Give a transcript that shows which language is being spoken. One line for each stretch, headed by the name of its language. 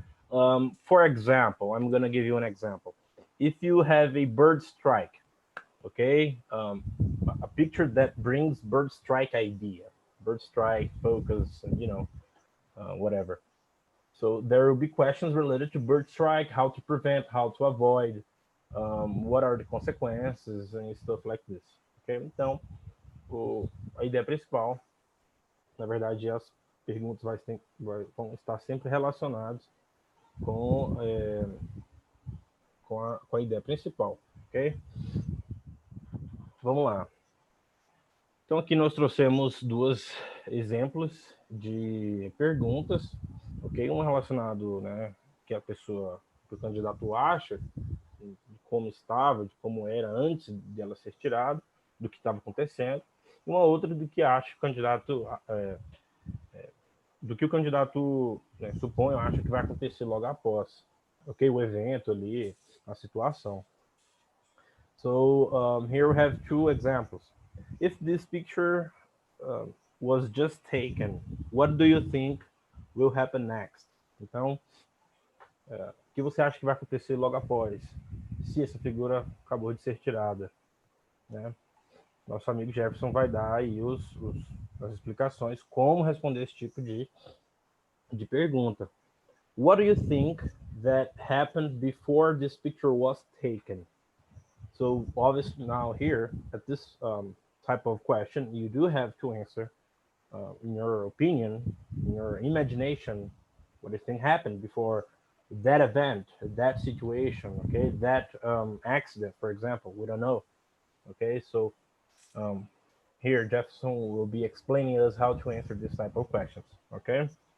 English: For example, I'm going to give you an example. If you have a bird strike, okay, a picture that brings bird strike idea, bird strike focus, and whatever. So there will be questions related to bird strike, how to prevent, how to avoid, what are the consequences, and stuff like this. Okay?
Portuguese: Então, a ideia principal, na verdade, as perguntas vão estar sempre relacionadas com a ideia principal, ok? Vamos lá. Então, aqui nós trouxemos 2 exemplos de perguntas, ok? Um relacionado, né, que o candidato acha, de como estava, de como era antes de ela ser tirada, do que estava acontecendo, e uma outra do que acha o candidato, do que o candidato supõe ou acha que vai acontecer logo após, ok? O evento ali, a situação.
English: So here we have 2 examples. If this picture was just taken, what do you think will happen next?
Portuguese: Então, o que você acha que vai acontecer logo após, se essa figura acabou de ser tirada, né? nosso amigo Jefferson vai dar aí as explicações como responder esse tipo de pergunta.
English: What do you think that happened before this picture was taken? So obviously now here at this type of question, you do have to answer in your opinion, in your imagination, what do you think happened before that event, that situation, okay, that accident, for example, we don't know, okay, so here Jefferson will be explaining us how to answer this type of questions, okay.